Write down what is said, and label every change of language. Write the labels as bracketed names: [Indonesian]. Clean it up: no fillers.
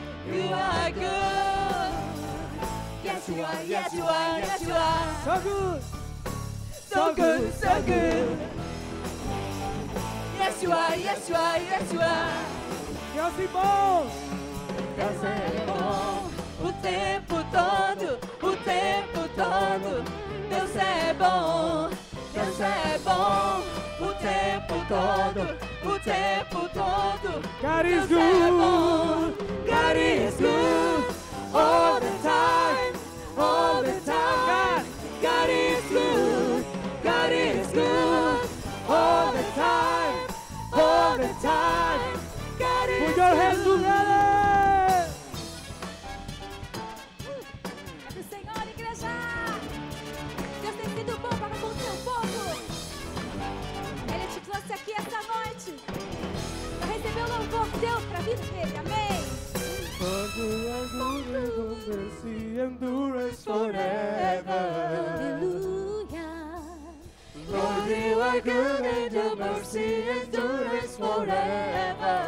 [English] You are good. Yes, you are, yes, you are, yes, you are. So good. So good, so good. Yes, you are, yes, you are, yes, you are. [Portuguese] Deus é bom. Deus é bom o tempo todo, o tempo todo. Deus é bom, Deus é bom o tempo todo, o tempo todo. [English] God is [Portuguese] Deus é [English] bom, God is good all the time, all the time. God is good, God is good all the time, all the time. God is Put your hands good. together. [Portuguese] É do Senhor, igreja. Deus tem sido bom para com o seu povo. Ele te trouxe aqui essa noite para receber o louvor Deus para a vida dele. Amém. [English] For you are good and your mercy endures forever. [Portuguese] Aleluia. [English] Lord, you are good and your mercy endures forever.